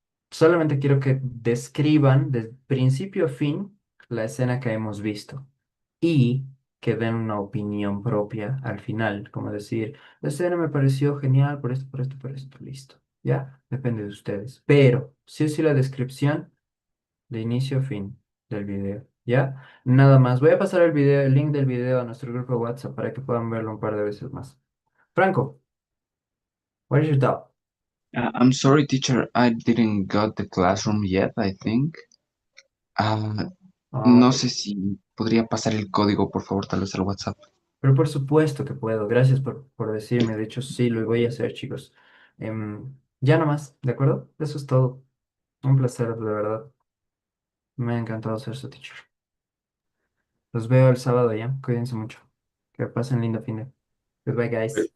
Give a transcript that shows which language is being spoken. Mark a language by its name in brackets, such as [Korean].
[Spanish] Solamente quiero que describan de principio a fin la escena que hemos visto y que den una opinión propia al final, como decir, la escena me pareció genial por esto, por esto, por esto, listo. ¿Ya? Depende de ustedes. Pero sí o sí la descripción de inicio a fin del video. ¿Ya? Nada más. Voy a pasar el video, el link del video a nuestro grupo de WhatsApp para que puedan verlo un par de veces más. [English] Franco, what is your doubt? I'm sorry, teacher, I didn't got the classroom yet, I think. [Spanish] No [English] Ok. [Spanish] sé si podría pasar el código, por favor, tal vez al WhatsApp. Pero por supuesto que puedo. Gracias por decirme. De hecho, sí, lo voy a hacer, chicos. Ya nomás, ¿de acuerdo? Eso es todo. Un placer, de verdad. Me ha encantado ser su teacher. Los veo el sábado ya. Cuídense mucho. Que pasen lindo fin de. [English] Goodbye, guys.